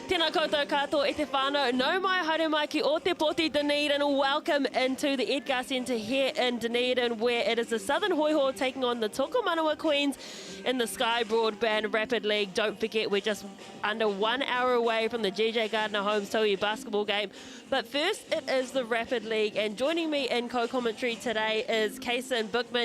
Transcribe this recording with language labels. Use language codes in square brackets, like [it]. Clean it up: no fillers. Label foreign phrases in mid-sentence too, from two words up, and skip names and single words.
[mi] Tēnā koutou katoa e te whānau. Nau mai haere mai ki o te poti Dunedin. [en] Welcome into the Edgar Centre here in Dunedin, where it is the Southern Hoiho taking on the Tokomanawa Queens in the Sky Broadband Rapid League. Don't forget, we're just under 1 hour away from the JJ Gardner Homes Tauihi basketball game. But first, it is the Rapid League, and joining me in co-commentary today is Kaysen Bookman.